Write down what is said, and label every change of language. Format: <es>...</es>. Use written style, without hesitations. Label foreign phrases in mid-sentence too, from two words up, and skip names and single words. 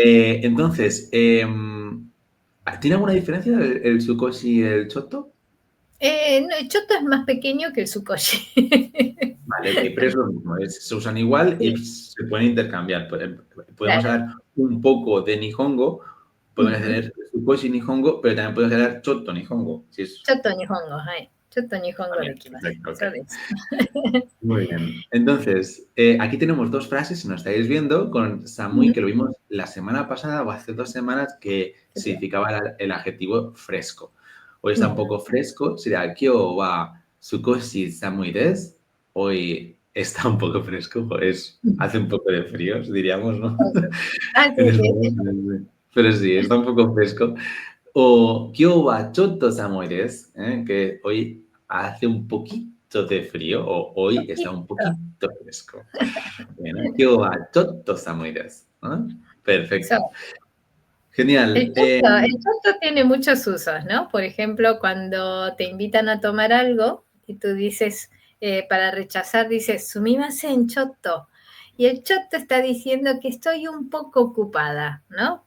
<es>Entonces, ¿tiene alguna diferencia el sukoshi y el choto? No, el choto es más pequeño que el sukoshi. Vale, ok, pero es lo mismo, se usan igual y Sí, se pueden intercambiar. Podemos claro. hablar un poco de Nihongo, podemos Ujú. hacer</es> <ja>Fukoshi Nihongo,</ja> <es>pero también podemos hablar</es> <ja>Choto Nihongo.</ja> <es>Si es,</es> <ja>Choto nihongo, hai. Choto nihongo</ja> <es>también, dekimasu. perfecto, ok. Eso es. Muy bien. Entonces, aquí tenemos dos frases, si nos estáis viendo, con Samui, Ujú. que lo vimos la semana pasada o hace 2 semanas, que significaba el adjetivo fresco. Hoy está un Ujú. poco fresco, sería</es> <ja>Kyo wa sukoshi samui desu.</ja> <es>Hoy está un poco fresco, pues hace un poco de frío, diríamos, ¿no? Ah, sí, En sí. español, pero sí, está un poco fresco.</es> <ja>O Kyo wa chotto samui desu,</ja> <es>que hoy hace un poquito de frío, o hoy está un poquito fresco. Bueno,</es> <ja>Kyo wa chotto samui desu,</ja> <es>¿no? Perfecto. So, Genial. el choto tiene muchos usos, ¿no? Por ejemplo, cuando te invitan a tomar algo y tú dices, para rechazar, dices,</es> <ja>sumimasen choto.</ja> <es>Y el choto está diciendo que estoy un poco ocupada, ¿no?</es>